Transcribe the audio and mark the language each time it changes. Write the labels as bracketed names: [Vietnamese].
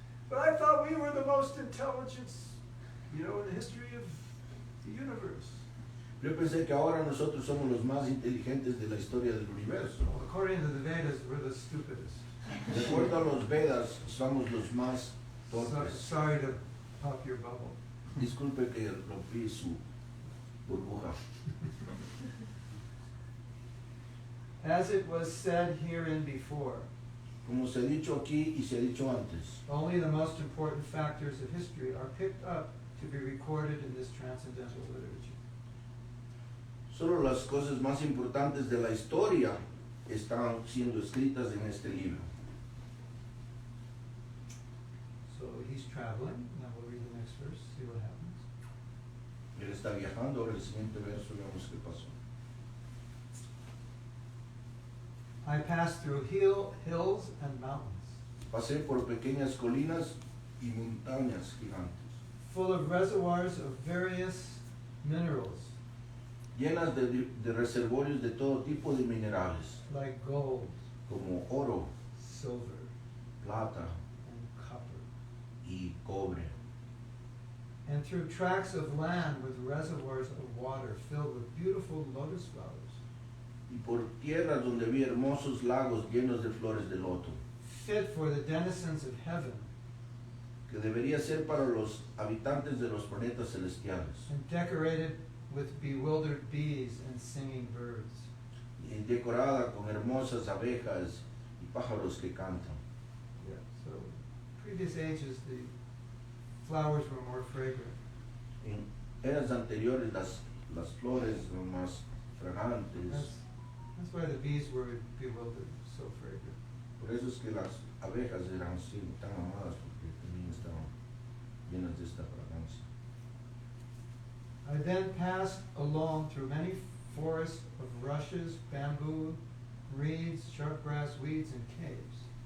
[English] But I thought we were the most intelligent, in the history of the universe. [Spanish] Yo pensé que ahora nosotros somos los más inteligentes de la historia del universo. [English] Well, according to the Vedas, we're the stupidest. [Spanish] De acuerdo a los Vedas, somos los más torpes. [English] Sorry to pop your bubble. [Spanish] Disculpe que rompí su burbuja. [English] As it was said herein before, [Spanish] Como se ha dicho aquí y se ha dicho antes, [English] only the most important factors of history are picked up to be recorded in this transcendental literature. [Spanish] solo las cosas más importantes de la historia están siendo escritas en este libro. [English] So he's traveling. Now we'll read the next verse, see what happens. [Spanish] Él está viajando, ahora el siguiente verso, veamos qué pasó. [English] I passed through hills and mountains, [Spanish] Pasé por pequeñas colinas y montañas gigantes, [English] full of reservoirs of various minerals, [Spanish] llenas de reservorios de todo tipo de minerales, [English] like gold, [Spanish] como oro, [English] silver, [Spanish] plata [English] and copper, [Spanish] y cobre, [English] and through tracts of land with reservoirs of water filled with beautiful lotus flowers, [Spanish] y por tierras donde había hermosos lagos llenos de flores de loto, [English] fit for the denizens of heaven, [Spanish] que debería ser para los habitantes de los planetas celestiales, [English] and decorated with bewildered bees and singing birds. [Spanish] y decorada con hermosas abejas y pájaros que cantan. [English] Yeah, so previous ages the flowers were more fragrant. [Spanish] En eras anteriores las flores eran más fragantes, [English] That's why the bees were bewildered, so fragrant. [Spanish] por eso es que las abejas eran así, tan amadas, porque también estaban llenas de esta fragancia. [English] I then passed along through many forests of rushes, bamboo, reeds, sharp grass, weeds, and caves.